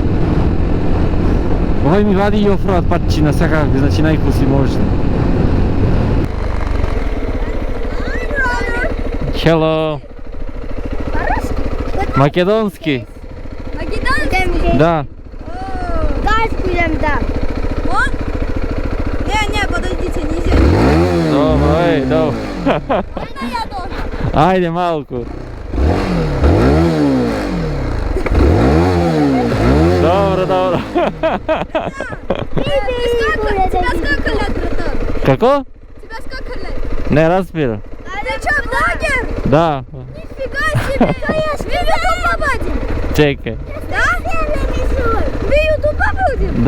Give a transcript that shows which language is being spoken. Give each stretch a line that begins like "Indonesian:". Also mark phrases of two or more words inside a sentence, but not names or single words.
Macedonian: Овој ми вади и офроад патчина, секак, значи најкуси можно. Hello. Македонски. Македонски? Да.
Russian: Гайску идем да. Не, подождите, нельзя.
Macedonian: Добро, добро.
Russian: Я должен.
Macedonian: Ајде малку. Добро.
Russian: Тебя сколько лет, братан?
Macedonian: Како?
Russian: Тебя сколько лет?
Macedonian: Не разбира.
Russian: Ты что, блогер?
Macedonian: Да.
Russian: Нифига себе! Мы в YouTube попадем?
Macedonian: Чекај.
Russian: Да? Мы в YouTube попадем?